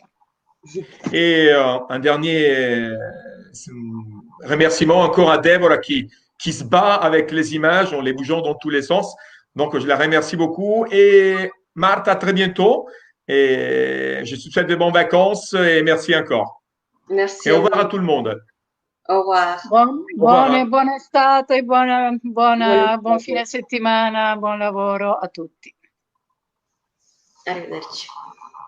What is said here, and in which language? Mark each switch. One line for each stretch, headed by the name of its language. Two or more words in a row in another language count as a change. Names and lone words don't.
French: Et un dernier remerciement encore à Deborah qui se bat avec les images en les bougeant dans tous les sens. Donc, je la remercie beaucoup. Et Martha, à très bientôt. Et je te souhaite de bonnes vacances et merci encore. Merci. Et au revoir à tout le monde. Au revoir.
Italian: Buona estate, buon fine settimana, buon lavoro a tutti. Arrivederci.